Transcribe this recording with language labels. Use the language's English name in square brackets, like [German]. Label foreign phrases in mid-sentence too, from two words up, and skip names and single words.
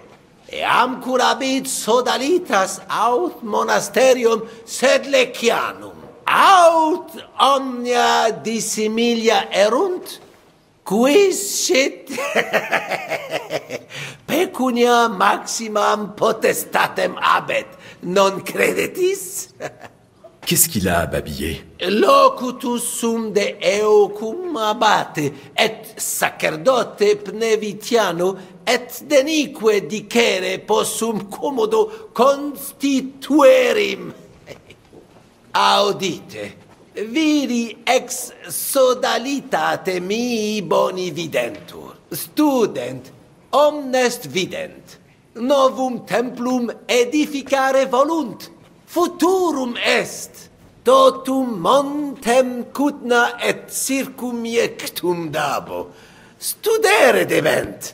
[Latin] Eam curabit sodalitas aut monasterium sed lecianum. Aut omnia dissimilia erunt, quis sit pecunia maximam potestatem abet, non credetis? [French] Qu'est-ce qu'il a à babiller? [Latin] Locutus sum de eo cum abate, et sacerdote pnevitiano, et denique dicere possum commodo constituerim. Audite, viri ex sodalitate mii boni videntur, student, omnes vident, novum templum edificare volunt, futurum est, totum montem cutna et circumjectum dabo, studere debent.